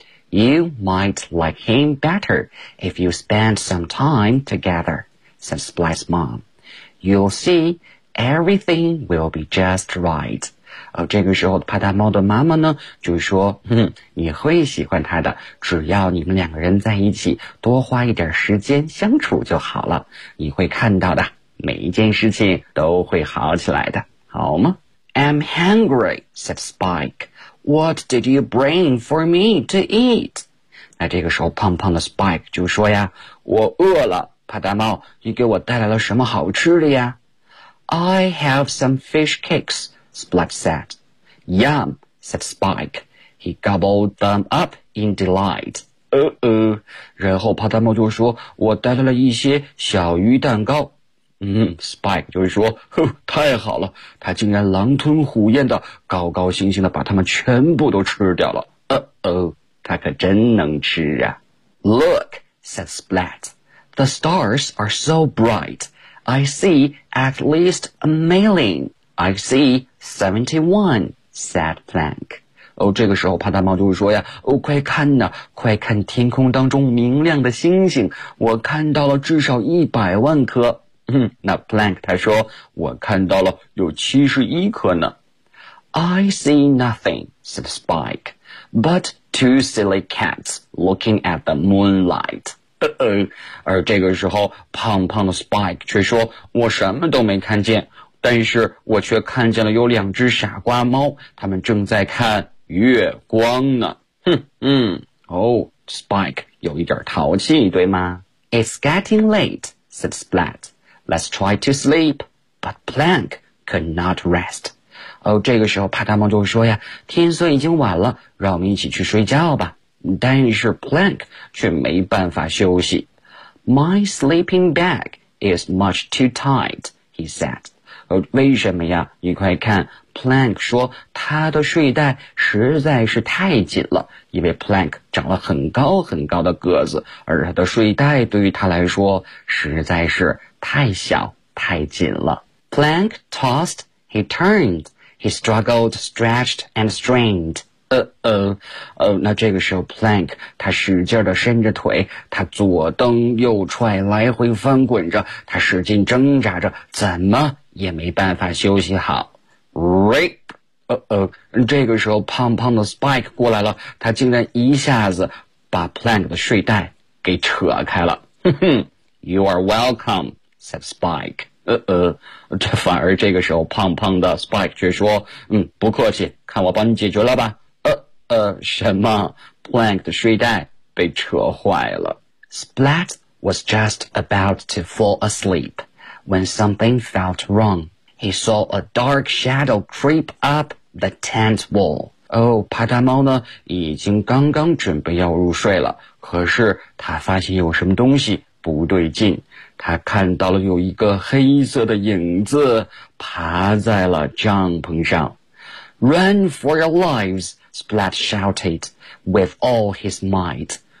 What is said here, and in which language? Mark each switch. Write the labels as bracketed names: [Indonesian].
[English] You might like him better if you spend some time together, said Splat's mom. You'll see... Everything will be just right. [Chinese] 这个时候帕达猫的妈妈呢就说，你会喜欢他的，只要你们两个人在一起多花一点时间相处就好了，你会看到的，每一件事情都会好起来的，好吗？ [English] I'm hungry, said Spike. What did you bring for me to eat? [Chinese] 那这个时候胖胖的 Spike 就说呀，我饿了，帕达猫，你给我带来了什么好吃的呀？ [English] I have some fish cakes, Splat said. Yum, said Spike. He gobbled them up in delight. [Chinese] 然后帕达猫就说，我带来了一些小鱼蛋糕。 Spike 就说，太好了，他竟然狼吞虎咽的高高兴兴的把它们全部都吃掉了。他可真能吃啊。 [English] Look, said Splat. The stars are so bright. I see at least a million. I see 71, said Plank. [Chinese] 这个时候帕达猫就是说呀，快看呐，快看天空当中明亮的星星，我看到了至少100万颗。那 Plank 他说，我看到了有71颗呢。 [English] I see nothing, said Spike, but two silly cats looking at the moonlight. [Chinese] 而这个时候胖胖的 Spike 却说，我什么都没看见，但是我却看见了有两只傻瓜猫，他们正在看月光呢。 Spike 有一点淘气，对吗？ [English] It's getting late, said Splat. Let's try to sleep. But Plank could not rest. [Chinese] 这个时候帕达猫就说呀，天色已经晚了，让我们一起去睡觉吧。但是 Plank 却没办法休息。 [English] My sleeping bag is much too tight, he said. [Chinese] 为什么呀？你快看， Plank 说他的睡袋实在是太紧了，因为 Plank 长了很高很高的个子，而他的睡袋对于他来说实在是太小太紧了。 [English] Plank tossed, he turned, he struggled, stretched and strained. [Chinese] 那这个时候 Plank 他使劲地伸着腿，他左蹬右踹，来回翻滚着，他使劲挣扎着，怎么也没办法休息好。 [English] Rip [Chinese] 这个时候胖胖的 Spike 过来了，他竟然一下子把 Plank 的睡袋给扯开了。 [English] You are welcome, said Spike. [Chinese] 这反而这个时候胖胖的 Spike 却说，不客气，看我帮你解决了吧。什么？Plank 的睡袋被扯坏了。 [English] Splat was just about to fall asleep when something felt wrong. He saw a dark shadow creep up the tent wall. [Chinese] 帕达猫呢，已经刚刚准备要入睡了，可是他发现有什么东西不对劲。他看到了有一个黑色的影子爬在了帐篷上。 [English] Run for your lives, Splat shouted with all his might.